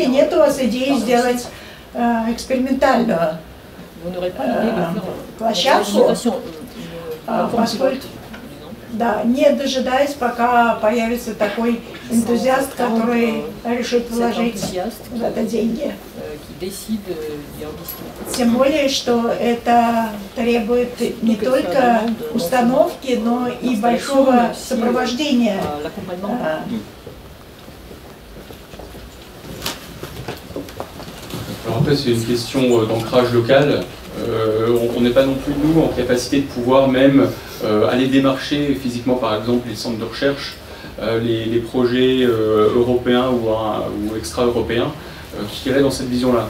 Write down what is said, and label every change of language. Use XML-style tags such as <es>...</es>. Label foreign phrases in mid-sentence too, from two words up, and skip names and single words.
<ru>Нет у вас идеи сделать экспериментальную площадку, поскольку не дожидаясь, пока появится такой энтузиаст, который решит вложить в это деньги. Тем более, что это требует не только установки, но и большого сопровождения.</ru> <fr>Alors après, c'est une question d'ancrage local. On n'est pas non plus, nous, en capacité de pouvoir même aller démarcher physiquement, par exemple, les centres de recherche, les projets européens ou extra-européens qui iraient dans cette vision-là.</fr>